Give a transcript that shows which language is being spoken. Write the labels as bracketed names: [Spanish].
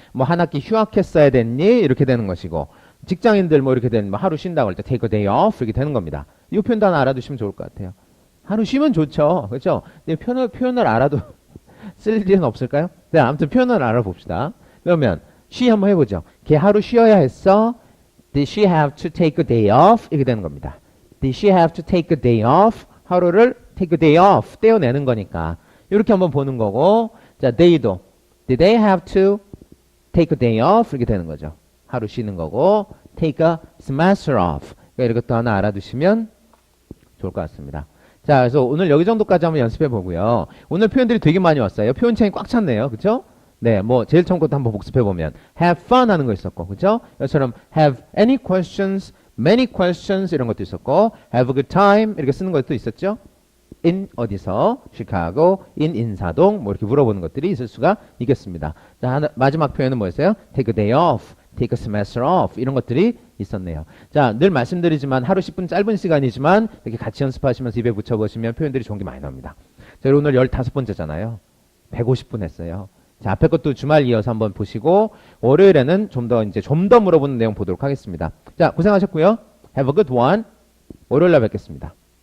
[Korean] 뭐 한 학기 휴학했어야 됐니? 이렇게 되는 것이고 직장인들 뭐 이렇게 되는 뭐 하루 쉰다고 할 때 [English] take a day off [Korean] 이렇게 되는 겁니다. 이 표현도 하나 알아두시면 좋을 것 같아요. 하루 쉬면 좋죠. 그렇죠? 근데 표현을 알아도 쓸 일은 없을까요? 네, 아무튼 표현을 알아봅시다. 그러면 she 한번 해보죠. 걔 하루 쉬어야 했어? [English] Did she have to take a day off? [Korean] 이렇게 되는 겁니다. [English] Did she have to take a day off? 하루를 take a day off [Korean] 떼어내는 거니까 이렇게 한번 보는 거고 자 [English] they도 Did they have to take a day off? [Korean] 이렇게 되는 거죠. 하루 쉬는 거고 [English] take a semester off [Korean] 그러니까 이것도 하나 알아두시면 좋을 것 같습니다. 자 그래서 오늘 여기 정도까지 한번 연습해 보고요. 오늘 표현들이 되게 많이 왔어요. 표현창이 꽉 찼네요. 그쵸? 네, 뭐 제일 처음 것도 한번 복습해 보면 have fun 하는 거 있었고, 그죠? 이처럼 [English] have any questions, [Korean] many questions 이런 것도 있었고, [English] have a good time [Korean] 이렇게 쓰는 것도 있었죠. in 어디서? 시카고, in 인사동, 뭐 이렇게 물어보는 것들이 있을 수가 있겠습니다. 자, 마지막 표현은 뭐였어요? [English] take a day off, take a semester off, [Korean] 이런 것들이 있었네요. 자, 늘 말씀드리지만 하루 10분 짧은 시간이지만 이렇게 같이 연습하시면서 입에 붙여보시면 표현들이 좋은 게 많이 나옵니다. 자, 오늘 15번째잖아요. 150분 했어요. 자, 앞에 것도 주말 이어서 한번 보시고, 월요일에는 좀 더 물어보는 내용 보도록 하겠습니다. 자, 고생하셨고요. [English] Have a good one. [Korean] 월요일 날 뵙겠습니다.